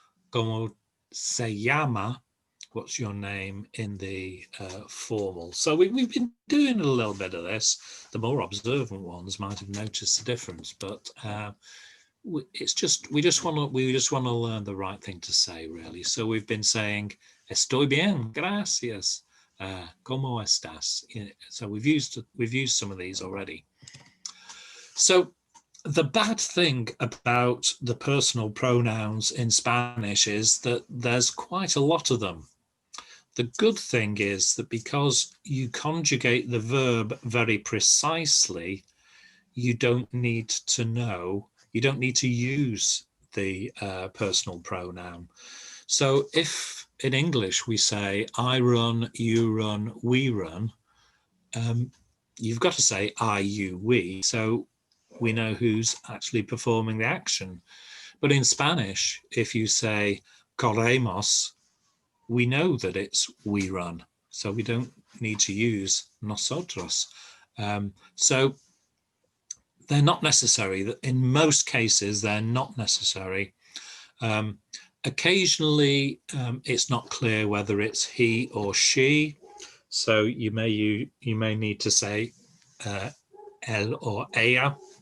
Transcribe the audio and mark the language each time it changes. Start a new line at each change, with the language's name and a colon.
Spanish: ¿Cómo se llama?
English: What's your name in the formal? So we've been doing a little bit of this. The more observant ones might have noticed the difference, but it's just we just want to learn the right thing to say, really. So we've been saying
Spanish: estoy bien, gracias, ¿cómo estás?
English: So we've used some of these already. So the bad thing about the personal pronouns in Spanish is that there's quite a lot of them. The good thing is that because you conjugate the verb very precisely, you don't need to use the personal pronoun. So if in English we say I run, you run, we run, you've got to say I, you, we. So we know who's actually performing the action. But in Spanish, if you say corremos, we know that it's we run. So we don't need to use nosotros. So they're not necessary. In most cases, they're not necessary. Occasionally, it's not clear whether it's he or she. So you may need to say él or ella.